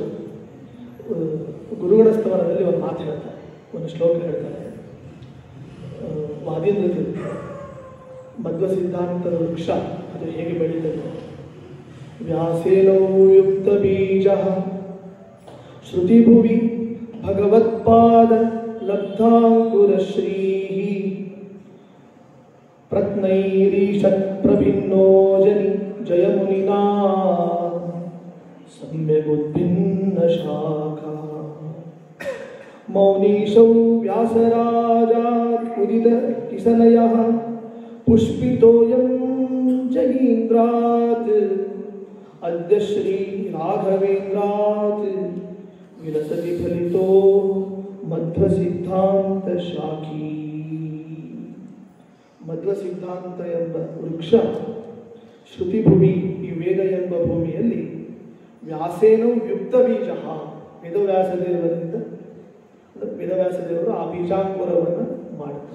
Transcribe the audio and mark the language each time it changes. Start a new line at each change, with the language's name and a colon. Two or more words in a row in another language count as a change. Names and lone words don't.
Kannada: ಗುರುಗಳ ಸ್ತವನದಲ್ಲಿ ಒಂದು ಮಾತು ಹೇಳ್ತಾರೆ, ಒಂದು ಶ್ಲೋಕ ಹೇಳ್ತಾರೆ. ವಾದೀಂದ್ರ ತೀರ್ಥ ಮಧ್ವ ಸಿದ್ಧಾಂತದ ವೃಕ್ಷ ಅದು ಹೇಗೆ ಬೆಳೀತದೆ,
Sanskrit: ವ್ಯಾಸೇನೋ ಯುಕ್ತ ಬೀಜ ಶ್ರುತಿಭುವಿ ಭಗವತ್ಪಾದ लब्धाङ्कुरश्रीः प्रत्नैरीषत्प्रभिन्नो जनि जयमुनिना सम्यगुद्भिन्नशाखा मौनीशौ व्यासराजात् उदितकिसलयः पुष्पितोऽयं जयीन्द्रात् अद्य श्रीराघवेन्द्रात् विलसति फलितो मध्वसिद्धान्तशाखी.
Kannada: ಮಧ್ವಸಿದ್ಧಾಂತ ಎಂಬ ವೃಕ್ಷ ಶ್ರುತಿಭೂಮಿ, ಈ ವೇದ ಎಂಬ ಭೂಮಿಯಲ್ಲಿ
Sanskrit: ವ್ಯಾಸೇನೋ ಯುಕ್ತ ಬೀಜ,
Kannada: ವೇದವ್ಯಾಸದೇವರು ಆ ಬೀಜಾಂಕುರವನ್ನು ಮಾಡುತ್ತಾರೆ.